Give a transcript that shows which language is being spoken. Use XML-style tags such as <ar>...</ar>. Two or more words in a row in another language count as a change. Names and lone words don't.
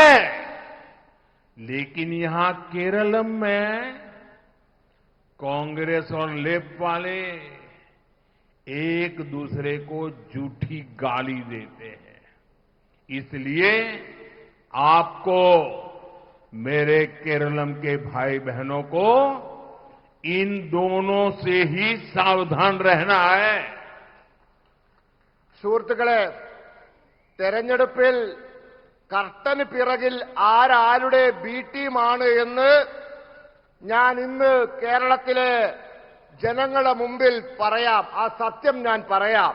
<hi>लेकिन यहां केरलम में कांग्रेस और लेप वाले एक दूसरे को झूठी गाली देते हैं. इसलिए आपको, मेरे केरलम के भाई बहनों को, इन दोनों से ही सावधान रहना है.</hi> <ml>സുഹൃത്തുക്കളെ, തെരഞ്ഞെടുപ്പിൽ കർട്ടന് പിറകിൽ ആരാരുടെ ബി ടീമാണ് എന്ന് ഞാൻ ഇന്ന് കേരളത്തിലെ ജനങ്ങളുടെ മുമ്പിൽ പറയാം, ആ സത്യം ഞാൻ പറയാം.</ml>